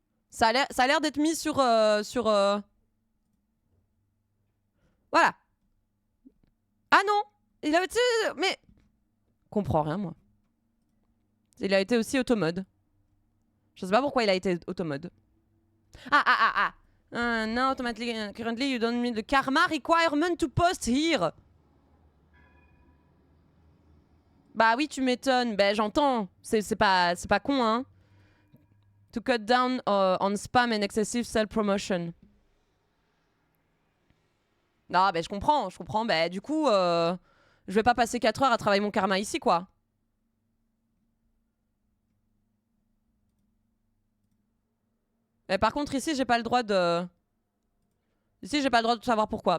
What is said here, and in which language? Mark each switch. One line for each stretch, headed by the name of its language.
French: Ça a l'air d'être mis sur... Voilà. Ah non. Il a été... Mais... Comprends rien, moi. Il a été aussi automode. Je sais pas pourquoi il a été automode.
English: Now automatically, currently you don't meet the karma requirement to post here.
French: Bah oui, tu m'étonnes. Bah j'entends. C'est pas con, hein.
English: To cut down on spam and excessive self-promotion.
French: Non, bah je comprends. Bah du coup, je vais pas passer 4 heures à travailler mon karma ici, quoi. Mais par contre, ici, j'ai pas le droit de... Ici, j'ai pas le droit de savoir pourquoi.